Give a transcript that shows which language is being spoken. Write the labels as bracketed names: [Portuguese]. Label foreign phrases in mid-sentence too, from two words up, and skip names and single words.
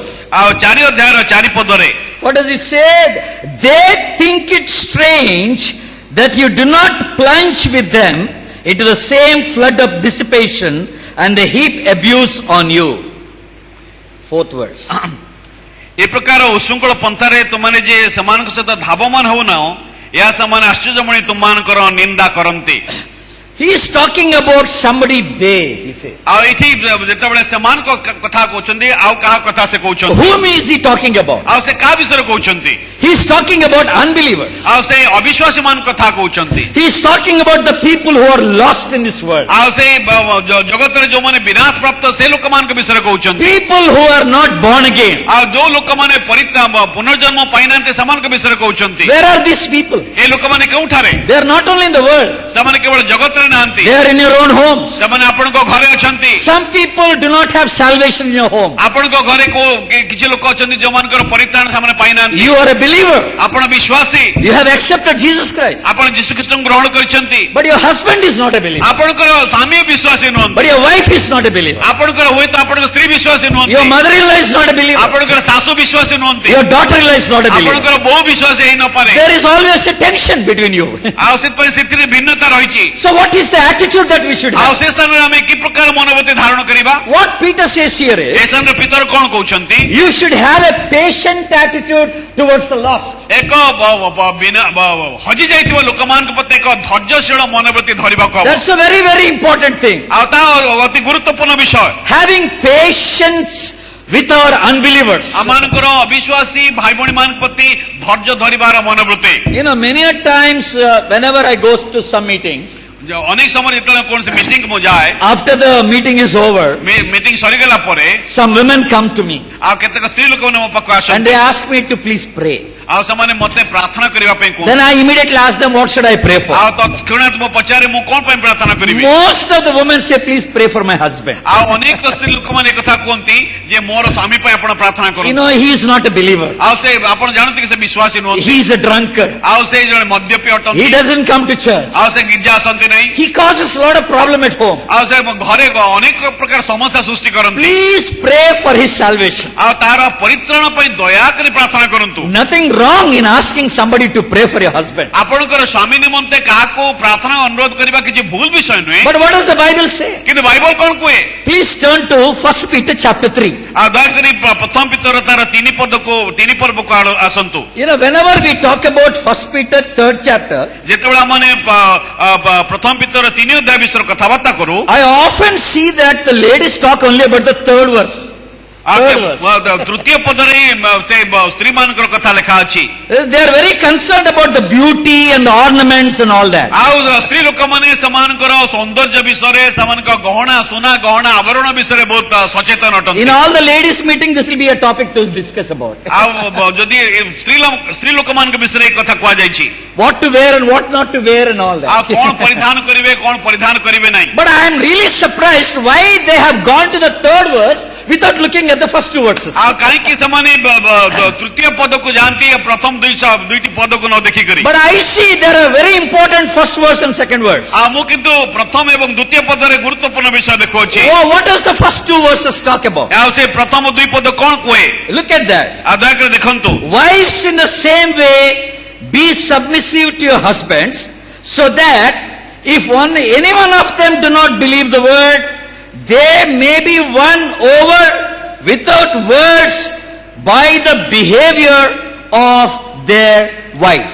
[Odia] ଆଉ 4 ଅଧ୍ୟାୟର 4 ପଦରେ [English] What does it say? They think it strange that you do not plunge with them into the same flood of dissipation and they heap abuse on you. 4th verse. [Odia] ଏ ପ୍ରକାର ଉଶୃଙ୍ଖଳ ପନ୍ଥାରେ ତୁମାନେ ଯେ ସେମାନଙ୍କ ସହିତ ଧାବମାନ ହଉନାହ ଏହା ସେମାନେ ଆଶ୍ଚର୍ଯ୍ୟମଣି ତୁମମାନଙ୍କର ନିନ୍ଦା କରନ୍ତି। [English] He is talking about somebody they, he says. [Odia] ଆଉ ଏଠି ଯେତେବେଳେ ସେମାନଙ୍କ କଥା କହୁଛନ୍ତି ଆଉ କାହା କଥା ସେ କହୁଛନ୍ତି? [English] Whom is he talking about? [Odia] ଆଉ ସେ କାହା ବିଷୟରେ କହୁଛନ୍ତି? [English] He is talking about unbelievers. [Odia] ଆଉ ସେ ଅବିଶ୍ୱାସୀ ମାନଙ୍କ କଥା କହୁଛନ୍ତି। [English] He is talking about the people who are lost in this world. [Odia] ଆଉ ସେ ଜଗତରେ ଯୋଉମାନେ ବିନାଶ ପ୍ରାପ୍ତ ସେ ଲୋକମାନଙ୍କ ବିଷୟରେ କହୁଛନ୍ତି। [English] People who are not born again. [Odia] ଆଉ ଯୋଉ ଲୋକମାନେ ପୁନର୍ଜନ୍ମ ପାଇନାହାନ୍ତି ସେମାନଙ୍କ ବିଷୟରେ କହୁଛନ୍ତି। [English] Where are these people? [Odia] ଏ ଲୋକମାନେ କେଉଁଠାରେ? [English] They are not only in the world. [Odia] ସେମାନେ କେବଳ ଜଗତରେ ନାହାନ୍ତି, [English] They are in your own homes. [Odia] ସେମାନେ ଆପଣଙ୍କ ଘରେ ଅଛନ୍ତି। [English] Some people do not have salvation in your home. [Odia] ଆପଣଙ୍କ ଘରେ କିଛି ଲୋକ ଅଛନ୍ତି ଯୋଉମାନଙ୍କର ପରିତ୍ରାଣ ସେମାନେ ପାଇନାହାନ୍ତି। [English] You are a believer. [Odia] ଆପଣ ବିଶ୍ୱାସୀ, [English] You have accepted Jesus Christ. [Odia] ଆପଣ ଯୀଶୁଖ୍ରୀଷ୍ଟଙ୍କୁ ଗ୍ରହଣ କରିଛନ୍ତି। [English] But your husband is not a believer. [Odia] ଆପଣଙ୍କର ସ୍ୱାମୀ ବିଶ୍ୱାସୀ ନୁହନ୍ତି, [English] But your wife is not a believer. [Odia] ଆପଣଙ୍କର ହୁଏତ ଆପଣଙ୍କ ସ୍ତ୍ରୀ ବିଶ୍ୱାସୀ ନୁହନ୍ତି, [English] Your mother-in-law is not a believer. [Odia] ଆପଣଙ୍କର ଶାଶୁ ବିଶ୍ୱାସୀ ନୁହନ୍ତି, [English] Your daughter-in-law is not a believer. [Odia] ଆପଣଙ୍କର ବୋଉ ବିଶ୍ୱାସୀ ହେଇନପାରେ। [English] There is always a tension between you. [Odia] ଆଉ ସେଥିପାଇଁ ସେଥିରେ ଭିନ୍ନତା ରହିଛି। [English] So what is the attitude that we should [Odia] ଆଉ [English] have? [Odia] ସେ ସ୍ଥାନରେ ଆମେ କି ପ୍ରକାର ମନୋବୃତ୍ତି ଧାରଣ କରିବା? [English] What Peter says here [Odia] ଏ [English] is, [Odia] ସ୍ଥାନରେ ପିତର କଣ କହୁଛନ୍ତି? [English] you should have a patient attitude towards the lost. [Odia] ଏକ ହଜି ଯାଇଥିବା ଲୋକମାନଙ୍କ ପ୍ରତି ଏକ ଧୈର୍ଯ୍ୟଶୀଳ ମନୋବୃତ୍ତି ଧରିବାକୁ ହବ। [English] That's a very, very important thing. [Odia] ଆଉ ତା ଅତି ଗୁରୁତ୍ୱପୂର୍ଣ୍ଣ ବିଷୟ। [English] Having patience with our unbelievers. [Odia] ଆମମାନଙ୍କର ଅବିଶ୍ୱାସୀ ଭାଇ ଭଉଣୀ ମାନଙ୍କ ପ୍ରତି ଧୈର୍ଯ୍ୟ ଧରିବାର ମନୋବୃତ୍ତି। [English] You know, many a times whenever I go to some meetings, [Odia] ଅନେକ ସମୟରେ ଯେତେବେଳେ କୌଣସି ମିଟିଂ ମୁଁ ଯାଏ, [English] after the meeting is over, [Odia] ମିଟିଂ ସରିଗଲା ପରେ [English] some women come to me [Odia] ଆଉ କେତେକ ସ୍ତ୍ରୀ ଲୋକମାନେ ମୋ ପାଖକୁ [English] and [Odia] ଆସନ୍ତି [English] they ask me to please pray. [Odia] ଆଉ ସେମାନେ ମତେ ପ୍ରାର୍ଥନା କରିବା ପାଇଁ କୁହନ୍ତି। [English] Then I immediately ask them, what should I pray for? [Odia] ଆଉ ତତ୍କ୍ଷଣାତ୍ ମୁଁ ପଚାରେ ମୁଁ କଣ ପାଇଁ ପ୍ରାର୍ଥନା କରିବି? [English] Most of the women say, please pray for my husband. [Odia] ଆଉ ଅନେକ ସ୍ତ୍ରୀ ଲୋକମାନେ ଏ କଥା କୁହନ୍ତି ଯେ ମୋର ସ୍ୱାମୀ ପାଇଁ ଆପଣ ପ୍ରାର୍ଥନା [English] You [Odia] କରନ୍ତୁ। [English] know, he is not a believer. [Odia] ଆଉ ସେ ଆପଣ ଜାଣନ୍ତି କି ସେ ବିଶ୍ୱାସୀ ନୁହନ୍ତି, [English] He is a drunkard. [Odia] ଆଉ ସେ ଜଣେ ମଦ୍ୟପୀ ଅଟନ୍ତି, [English] He doesn't come to church. [Odia] ଆଉ ସେ ଗିର୍ଜା ଆସନ୍ତି ନାହିଁ, [English] He causes a lot of problem at home. [Odia] ଆଉ ସେ ଘରେ ଅନେକ ପ୍ରକାର ସମସ୍ୟା ସୃଷ୍ଟି କରନ୍ତି। [English] Please pray for his salvation. [Odia] ଆଉ ତାର ପରିତ୍ରାଣ ପାଇଁ ଦୟାକରି ପ୍ରାର୍ଥନା କରନ୍ତୁ। [English] Nothing wrong in asking somebody to pray for your husband. [Odia] ଆପଣଙ୍କର ସ୍ୱାମୀ ନିମନ୍ତେ କାହାକୁ ପ୍ରାର୍ଥନା ଅନୁରୋଧ କରିବା କିଛି ଭୁଲ ବିଷୟ ନୁହେଁ, [English] But what does the Bible say? [Odia] କିନ୍ତୁ ବାଇବଲ କଣ କୁହେ? [English] Please turn to 1 Peter chapter 3. [Odia] ଆଉ ଦୟାକରି ପ୍ରଥମ ପିତର ତାର 3 ପର୍ବକୁ ଆସନ୍ତୁ। [English] You know, whenever we talk about 1 Peter 3rd chapter, [Odia] ଯେତେବେଳେ ଆମେ ପ୍ରଥମ ପିତର 3 ଅଧ୍ୟାୟ ବିଷୟରେ କଥାବାର୍ତ୍ତା କରୁ, [English] I often see that the ladies talk only about the 3rd verse. [Odia] ତୃତୀୟ ପଦରେ ସେ ସ୍ତ୍ରୀ ମାନଙ୍କର କଥା ଲେଖା ଅଛି। [English] They are very concerned about the beauty and the ornaments and all that. [Odia] ଆଉ ସ୍ତ୍ରୀ ଲୋକମାନେ ସେମାନଙ୍କର ସୌନ୍ଦର୍ଯ୍ୟ ବିଷୟରେ, ସେମାନଙ୍କ ଗହଣା ସୁନା ଗହଣା ଆଭରଣ ବିଷୟରେ ବହୁତ ସଚେତନ ଅଟନ୍ତି। [English] In all the ladies meeting, this will be a topic to discuss about. [Odia] ଆଉ ଯଦି ସ୍ତ୍ରୀ ଲୋକମାନଙ୍କ ବିଷୟରେ ଏ କଥା କୁହାଯାଇଛି, [English] What to wear and what not to wear and all [Odia] ଆଉ [English] that. [Odia] କଣ ପରିଧାନ କରିବେ କଣ ପରିଧାନ କରିବେ ନାହିଁ। [English] But I am really surprised why they have gone to the 3rd verse without looking at the first 2 verses. [Odia] ଆଉ କାହିଁକି ସେମାନେ ତୃତୀୟ ପଦକୁ ଯାଆନ୍ତି ପ୍ରଥମ ଦୁଇଟି ପଦକୁ ନ ଦେଖିକରି। [English] But I see there are very important first verse and second verse. [Odia] ଆଉ ମୁଁ କିନ୍ତୁ ପ୍ରଥମ ଏବଂ ଦ୍ୱିତୀୟ ପଦରେ ଗୁରୁତ୍ୱପୂର୍ଣ୍ଣ ବିଷୟ ଦେଖୁଅଛି। [English] Oh, what does the first 2 verses talk about? [Odia] ଆଉ ସେ ପ୍ରଥମ 2 ପଦ କଣ କୁହେ? [English] Look at that. [Odia] ଆଉ ଦୟାକରି ଦେଖନ୍ତୁ। [English] Wives in the same way be submissive to your husbands, so that if any one of them do not believe the word, they may be won over without words by the behavior of their wives.